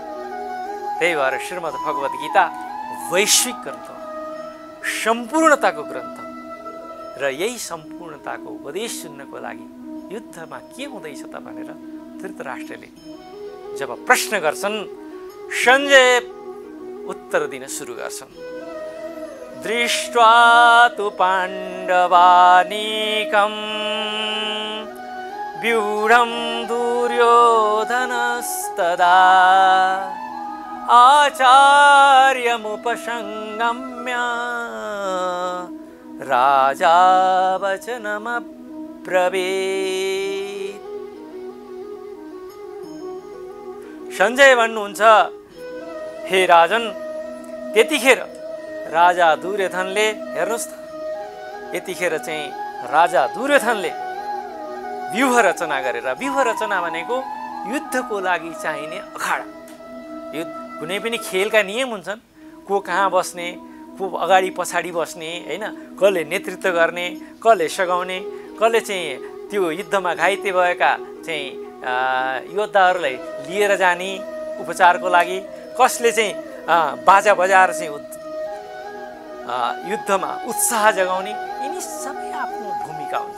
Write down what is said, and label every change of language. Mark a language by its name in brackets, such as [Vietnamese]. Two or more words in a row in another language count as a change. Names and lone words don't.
[Nepali] त्यही भएर श्रीमद् भगवत गीता वैश्विक ग्रन्थ हो, सम्पूर्णताको ग्रन्थ हो र यही सम्पूर्णताको उपदेश सुन्नको लागि युद्धमा के हुँदैछ त भनेर धृतराष्ट्रले जब प्रश्न गर्छन्, सञ्जय उत्तर दिन सुरु गर्छन्। [Sanskrit] दृष्ट्वा तु पाण्डवानीकं व्यूढं दुर्योधनस्तदा आचार्यमुपसंगम्य राजा वचनमब्रवीत्। [Nepali] सञ्जय भन्नुहुन्छ, हे राजन, त्यतिखेर राजा दुर्योधनले, हेर्नुहोस् त, यतिखेर चाहिँ राजा दुर्योधनले व्यूह रचना गरेर, व्यूह रचना भनेको युद्धको लागि चाहिने अखाडा, युद्ध कुनै पनि खेलका नियम हुन्छन्, को कहाँ बस्ने, को अगाडि पछाडि बस्ने, होइन, कसले नेतृत्व गर्ने, कसले सघाउने, कसले चाहिँ त्यो युद्धमा घाइते भएका चाहिँ योद्धाहरूलाई लिएर जाने उपचारको लागि, कसले चाहिँ बाजा बजाएर चाहिँ युद्धमा उत्साह जगाउने, यिनी सबै आफ्नो भूमिका हुन्छ।